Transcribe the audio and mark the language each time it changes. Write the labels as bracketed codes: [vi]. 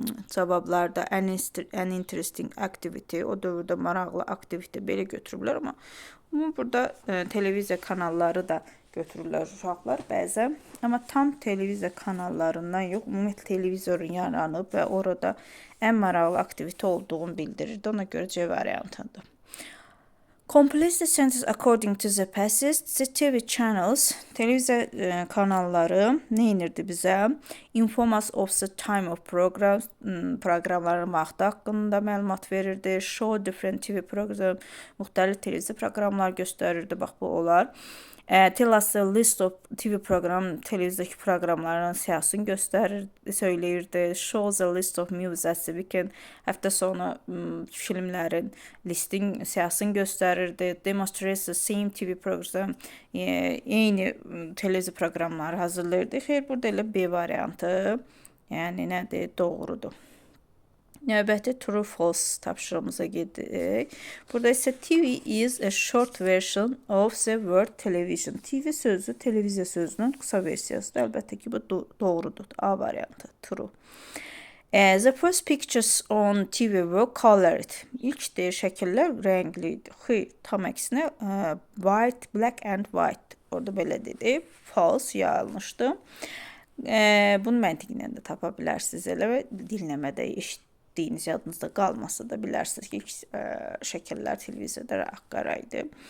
[az] cavablarda [en] an interesting activity, [az] o dövrdə maraqlı aktivite belə götürüblər, amma burada televiziya kanalları da götürürlər uşaqlar bəzən. Amma tam televiziya kanallarından yox, ümumiyyətlə televizorun yaranıb və orada ən maraqlı aktivite olduğunu bildirirdi. Ona görə C variantıdır. [en] Complete the sentence according to the passage. The TV channels, [az] televiziya kanalları nə edirdi bizə? [en] Inform us of the time of programs, [az] proqramların vaxtı haqqında məlumat verirdi. [en] Show different TV program, [az] müxtəlif televiziya proqramlar göstərirdi. Bax, bu olar. [en] Tell us a list of TV program, [az] televiziyadakı proqramların siyahısını söyləyirdi. [en] Shows a list of movies at the weekend. [az] Həftə sonu filmlərin listin siyahısını göstərirdi. [en] Demonstrates the same TV program. [az] Eyni televiziya proqramları hazırlayırdı. Xeyr, burada elə B variantı. Yəni nədir? Doğrudur. Növbəti true false tapşırığımıza gedirik. Burada isə [en] TV is a short version of the word television. [az] TV sözü televiziya sözünün qısa versiyasıdır. Əlbəttə ki, bu doğrudur. A variantı. True. [en] The first pictures on TV were colored. [az] İlk şəkillər rəngli idi. Xeyr, tam əksinə white, [en] black and white. [az] Orada belə dedi. False, yanlışdır. Bunu məntiqindən də tapa bilərsiniz elə və dinləmədə eşitdiyiniz yadınızda qalmasa da bilərsiniz ki, ilk şəkillər televiziyada qara idi.